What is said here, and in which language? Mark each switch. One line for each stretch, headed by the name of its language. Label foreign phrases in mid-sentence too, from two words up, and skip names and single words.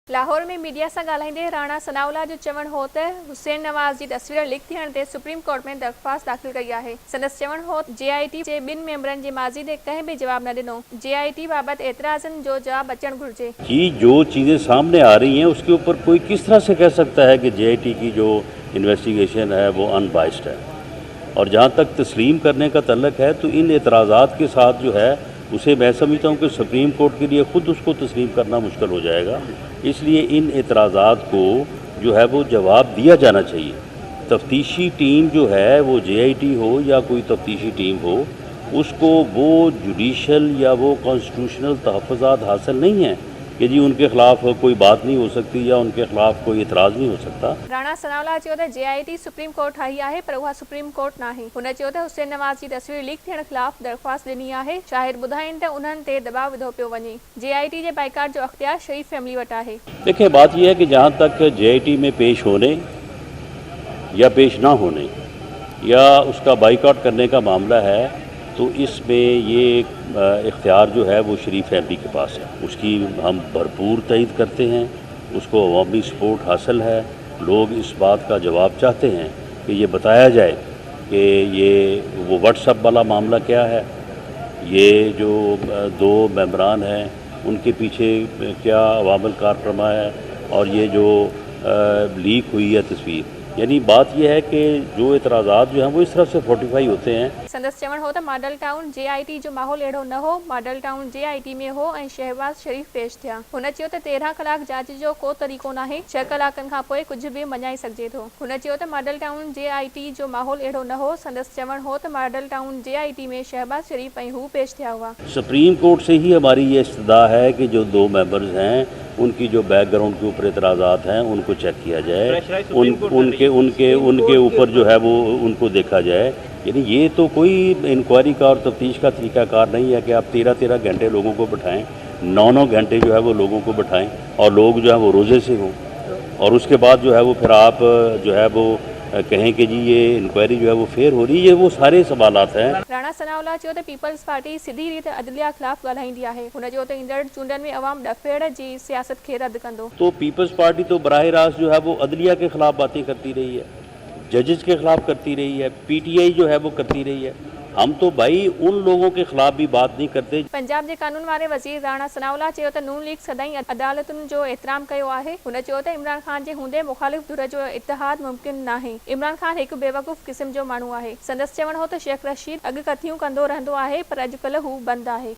Sindhi: लाहौर में मीडिया से ॻाल्हाईंदे राणा सनाउल्लाह जो चवण हो त हुसैन नवाज़ जी तस्वीर लीक थियण ते सुप्रीम कोर्ट में दरख़्वास्त दाख़िल कई आहे। संदसि चवण हो JIT जे ॿिनि मेंबरनि जे माज़ी ते कंहिं बि जवाब न ॾिनो। JIT बाबति एतिराज़नि जो जवाब अचणु घुरिजे।
Urdu: کہ جو چیزیں سامنے آ رہی ہیں اس کے اوپر کوئی کس طرح سے کہہ سکتا ہے کہ JIT کی جو انویسٹیگیشن ہے وہ انبائسڈ ہے. اور جہاں تک تسلیم کرنے کا تعلق ہے تو ان اعتراضات کے ساتھ جو ہے اسے میں سمجھتا ہوں کہ سپریم کورٹ کے لیے خود اس کو تسلیم کرنا مشکل ہو جائے گا. اس لیے ان اعتراضات کو جو ہے وہ جواب دیا جانا چاہیے. تفتیشی ٹیم جو ہے وہ JIT ہو یا کوئی تفتیشی ٹیم ہو، اس کو وہ جوڈیشل یا وہ کانسٹیٹیوشنل تحفظات حاصل نہیں ہے کہ جی ان کے خلاف کوئی بات نہیں ہو سکتی یا ان کے خلاف کوئی اعتراض نہیں ہو سکتا.
Sindhi: राणा सनाउल्लाह चयो त JIT सुप्रीम कोर्ट ठाही आहे पर उहा सुप्रीम कोर्ट नाहे। हुन चयो त हुसैन नवाज़ जी तस्वीर लीक थियण खिलाफ़ दरख़्वास्त ॾिनी आहे। शाहिद ॿुधाइनि त उन्हनि ते दबाव विधो पियो वञे। JIT जे बाइकाट जो अख्तियार शरीफ फैमिली वटि आहे।
Urdu: دیکھیے، بات یہ ہے کہ جہاں تک JIT میں پیش ہونے یا پیش نہ ہونے یا اس کا بائیکاٹ کرنے کا معاملہ ہے تو اس میں یہ اختیار جو ہے وہ شریف فیملی کے پاس ہے. اس کی ہم بھرپور تائید کرتے ہیں، اس کو عوامی سپورٹ حاصل ہے. لوگ اس بات کا جواب چاہتے ہیں کہ یہ بتایا جائے کہ یہ وہ واٹس ایپ والا معاملہ کیا ہے، یہ جو دو ممبران ہیں ان کے پیچھے کیا عوامل کارفرما ہے، اور یہ جو لیک ہوئی ہے تصویر، یعنی بات یہ ہے کہ جو اعتراضات جو ہیں وہ اس طرح سے فورٹیفائی ہوتے ہیں.
Sindhi: संदसि चवण हो त मॉडल टाउन JIT जो माहौल अहिड़ो न हो, मॉडल टाउन JIT में हो ऐं शहबाज़ शरीफ पेश थिया। हुन चयो त 13 कलाक जांच जो को तरीक़ो नाहे, 6 कलाकनि खां पोइ कुझु बि मञाए सघिजे थो। हुन चयो त मॉडल टाउन JIT जो माहौल अहिड़ो न हो। संदसि चवण हो त मॉडल टाउन JIT में शहबाज़ शरीफ ऐं हू पेश थिया हुआ।
Urdu: سپریم کورٹ سے ہی ہماری یہ استدعا ہے کہ جو دو ممبرز ہیں ان کی جو بیک گراؤنڈ کے اوپر اعتراضات ہیں ان کو چیک کیا جائے، ان کے اوپر جو ہے وہ ان کو دیکھا جائے. یعنی یہ تو کوئی انکوائری کا اور تفتیش کا طریقہ کار نہیں ہے کہ آپ 13 گھنٹے لوگوں کو بٹھائیں، 9 گھنٹے جو ہے وہ لوگوں کو بٹھائیں اور لوگ جو ہے وہ روزے سے ہوں، اور اس کے بعد جو ہے وہ پھر آپ جو ہے وہ کہیں کہ جی یہ انکوائری جو ہے وہ فیئر ہو رہی ہے. وہ سارے سوالات ہیں.
Sindhi: राणा सनाउल्लाह चयो त पीपल्स पार्टी सिधी रीति अदलिया खिलाफ़ ॻाल्हाईंदी आहे। हुन चयो त ईंदड़ चूंडनि में अवाम ॾफेड़ जी सियासत खे रद्द कंदो।
Urdu: تو پیپلز پارٹی تو براہ راست جو ہے وہ عدلیہ کے خلاف باتیں کرتی رہی ہے، ججز کے خلاف کرتی رہی ہے، PTI جو ہے وہ کرتی رہی ہے. ہم تو بھائی ان لوگوں کے خلاف بھی بات نہیں کرتے.
Sindhi: पंजाब के कानून वारे वज़ीर राणा सनाउल्लाह चयो त नून लीग सदाईं अदालतुनि जो एहतराम कयो आहे। हुन चयो त इमरान खान जे हूंदे मुख़ालिफ़ धुर जो इतिहाद मुमकिन नाहे। इमरान खान हिकु बेवकूफ़ क़िस्म जो माण्हू आहे। संदसि चवण हो त शेख रशीद अॻकथियूं कंदो रहंदो आहे पर अॼुकल्ह हू बंदि आहे।